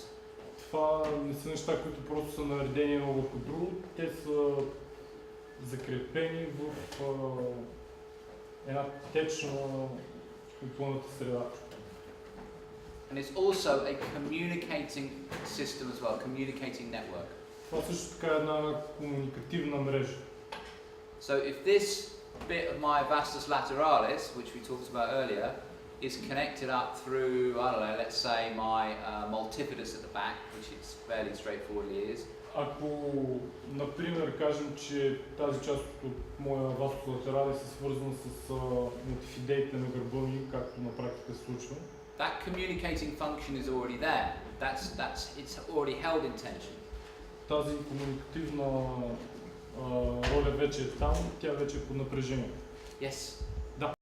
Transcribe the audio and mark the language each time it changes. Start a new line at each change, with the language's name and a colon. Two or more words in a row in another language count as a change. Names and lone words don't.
Bulgarian: Това не са неща, които просто са наредени едно върху друго, те са закрепени в една течна опълната среда.
English: And it's also a communicating system as well, communicating network.
Bulgarian: Това също така е една комуникативна мрежа.
English: So if this bit of my vastus lateralis, which we talked about earlier, is connected up through, I don't know, let's say my multifidus at the back, which it's fairly straightforwardly is.
Bulgarian: Ако, например, кажем, че тази част от моя вастус латералис е свързана с мултифидеите на гърба ми, както на практика се случва,
English: that communicating function is already there. It's already held in tension.
Bulgarian: Тази комуникативна роля вече е там, тя вече е под напрежение.
English: Yes.
Bulgarian: Да.